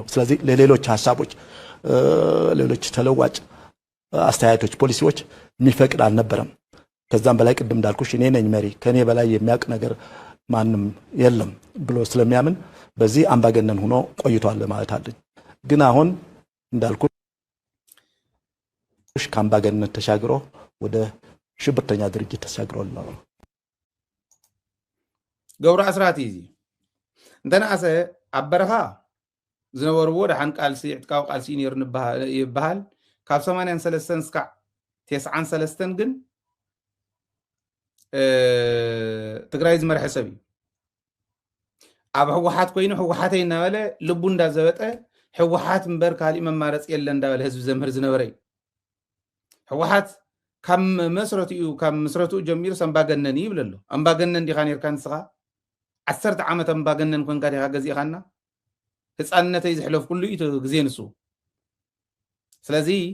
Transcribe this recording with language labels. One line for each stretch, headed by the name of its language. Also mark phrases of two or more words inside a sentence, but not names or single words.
Amharic: ስለዚህ ለሌሎች ሐሳቦች ሌሎች ተለዋጭ አስተያየቶች ፖሊሲዎች የሚፈቅድ አልነበረም። ከዛም በላይ ቅድም እንዳልኩሽ እኔ ነኝ መሪ ከኔ በላይ የሚያውቅ ነገር ማንም የለም ብሎ ስለሚያምን በዚህ አምባገነን ሆኖ ቆይቷል ማለት አለኝ። ግን አሁን እንዳልኩሽ ከአምባገነንነት ተሻግሮ ወደ ሽብርተኛ ድርጅት ተሻግሯል ነው።
Tigrinya: ገብሩ አስራት እዚ እንተናሰ አበረኻ ዝነበርዎ ደሓን ቃልሲ ዕጥቃዊ ቃልሲ ነይሩ ይበሃል ካብ 83 እስካዕ 93 ግን ትግራይ ዝመርሐ ሰብ እዩ። ኣብ ህወሓት ኮይኑ ህወሓተይ እናበለ ልቡ እንዳዘበጠ ህወሓት እምበር ካሊእ መማረፂ የለ እንዳበለ ህዝቢ ዘምህር ዝነበረ እዩ። ህወሓት ካብ መስረትኡ ጀሚሩ ኣምባገነን እዩ ይብል ኣሎ። ኣምባገነን ዲኻ ነርካ ንስኻ 10 ዓመት ኣምባገነን ኮንካ ዲኻ ገዚእኻና ህፃንነተይ ዝሕለፍ ኩሉ እዩ ግዜ ንሱ። ስለዚ